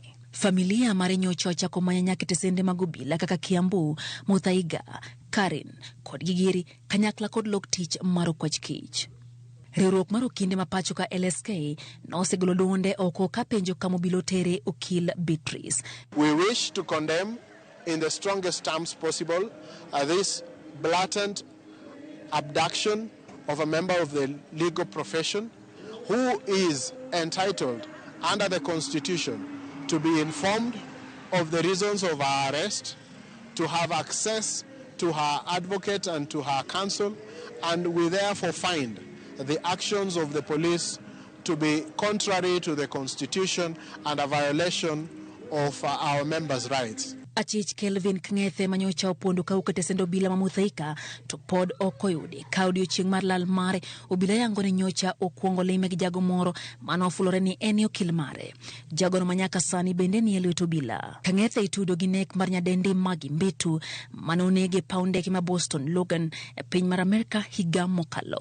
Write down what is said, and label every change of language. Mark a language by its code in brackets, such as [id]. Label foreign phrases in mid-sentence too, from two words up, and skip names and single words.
[luo] Familia mare nyocha ochako manya nyaka tesende mag obila kaka Kiambu, Mudhaiga, Karen kod Gigiri kanyakla kod lok tich mar okwach kich. Riwruok mar okinde ma pacho ka LSK nosegolo duonde oko ka penjo kama obila tere Okil Beatrice. [en] We wish to condemn in the strongest terms possible this blatant abduction of a member of the legal profession who is entitled under the Constitution to be informed of the reasons of her arrest, to have access to her advocate and to her counsel, and we therefore find the actions of the police to be contrary to the Constitution and a violation of our members' rights. [luo] Achich Kevin Ng'ethe manyocha opondo kawuok e tesend obila ma Mudhaiga to pod okoyudi ka odiochieng' mar lal mare obila yango ni nyocha okuongo lime gi jago moro manofulore ni ene okil mare. Jagono manyaka sani bende ni e lwet obila. Ng'ethe itudo gi nek mar nyadendi Magi Mbitu manonege paw ndege ma Boston Logan e piny mar Amerika higa mokalo.